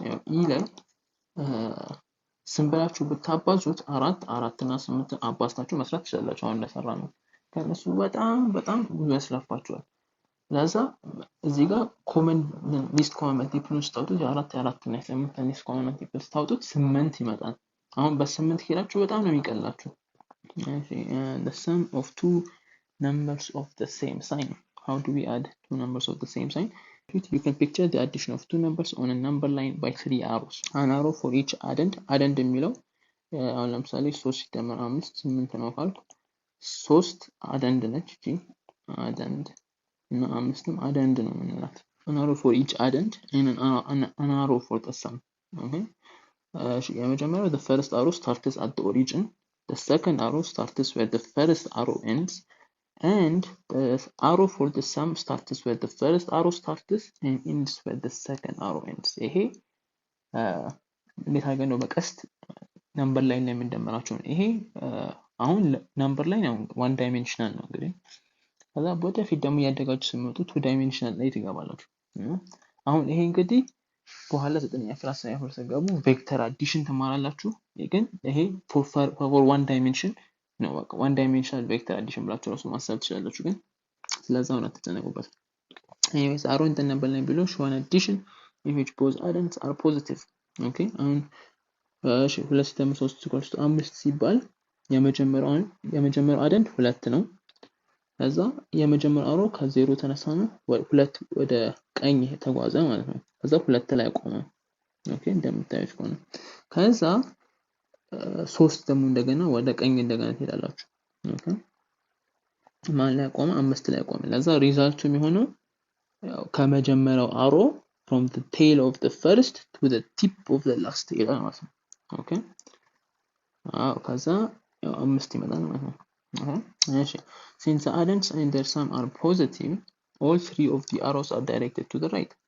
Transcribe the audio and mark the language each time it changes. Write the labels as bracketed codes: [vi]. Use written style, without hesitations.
[am] ያው ኢ ላይ ስንበላችሁ ብታባዙት 4 እና 8 አባዝታችሁ መስራት ትችላላችሁ። አሁን እንደሰራ ነው። ከነሱ በጣም ብዙ ያስለፋችኋል። ለዛ እዚህ ጋር ኮመን ሊስት ኮመን መልቲፕል ስታውጡት የ4 እና 8 ሊስት ኮመን መልቲፕል ስታውጡት 8 ይመጣል። አሁን በ8 ሄዳችሁ በጣም ነው የሚቀላችሁ። [en] the sum of two numbers of the same sign. How do we add two numbers of the same sign? You can picture the addition of two numbers on a number line by 3 arrows. An arrow for each addend [am] የሚለው አሁን ለምሳሌ 3 ሲደመር 5 8 ነው ካልኩ 3 አደንድ ነች እቺ አደንድ እና 5ም አደንድ ነው የምንላት። [en] an arrow for each addend and an arrow for the sum. Okay [am] የመጀመሪያው [en] the first arrow starts at the origin. The second arrow starts where the first arrow ends, and the arrow for the sum starts where the first arrow starts and ends where the second arrow ends. [am] ይሄ እንዴት አድርገን ነው በቀስት ነምበር ላይን ላይ የምንደምራቸው ነው። ይሄ አሁን ነምበር ላይን አሁን 1 ዳይሜንሽናል ነው እንግዲህ። ከዛ ወደፊት ደግሞ ያደጋችሁ ሲመጡ 2 ዳይሜንሽናል ላይ ትገባላችሁ። አሁን ይሄ እንግዲህ በኋላ 9ኛ ክላስ ላይ ተገቡ ቬክተር አዲሽን ተማራላችሁ። ግን ይሄ [en] for one dimension [am] ነው። በቃ [en] one dimensional vector addition [am] ብላችሁ ራሱ ማሰብ ትችላላችሁ። ግን ስለዛው ነው ተጨነቁበት። [en] anyways arrow in the number line below show an addition in which both addends are positive. [am] okay አሁን እሺ 2 ሲደመር 3 = 5 ሲባል የመጀመሪያው አደንድ 2 ነው። ከዛ የመጀመሪያው አሮ ከ0 ተነሳ ነው 2 ወደ ቀኝ ተጓዘ ማለት ነው። ከዛ 2 ላይ ቆመ። ኦኬ እንደምታዩት ከሆነ ከዛ ሶስት ደግሞ እንደገና ወደ ቀኝ እንደገና ትሄዳላችሁ። ኦኬ ማን ላይ ቆመ? 5 ላይ ቆመ። ለዛ ሪዛልቱ የሚሆነው ያው ከመጀመሪያው አሮ [en] from the tail of the first to the tip of the last [am] ይላል ማለት ነው። ኦኬ ከዛ ያው 5 ይመጣል ማለት ነው። እሺ [en] since the addends and their sum are positive, all three of the arrows are directed to the right.